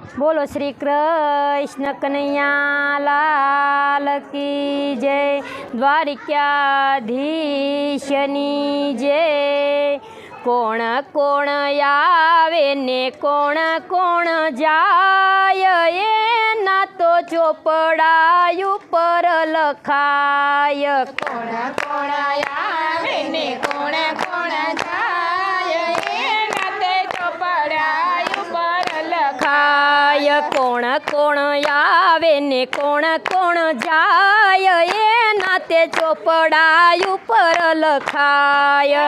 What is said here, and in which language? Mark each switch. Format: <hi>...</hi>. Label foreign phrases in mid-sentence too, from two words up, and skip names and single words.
<hi>बोलो श्री कृष्ण कन्हैया लाल की जय।</hi> <gu>દ્વારિકાધીશની જય। કોણ કોણ આવે ને કોણ કોણ જાય, એના તો ચોપડા ઉપર લખાય। કોણ કોણ આવે ને કોણ કોણ જાય, એના તે ચોપડા ઉપર લખાય। કોણ કોણ આવે ને કોણ કોણ જાય, એના તે ચોપડા ઉપર લખાય।</gu>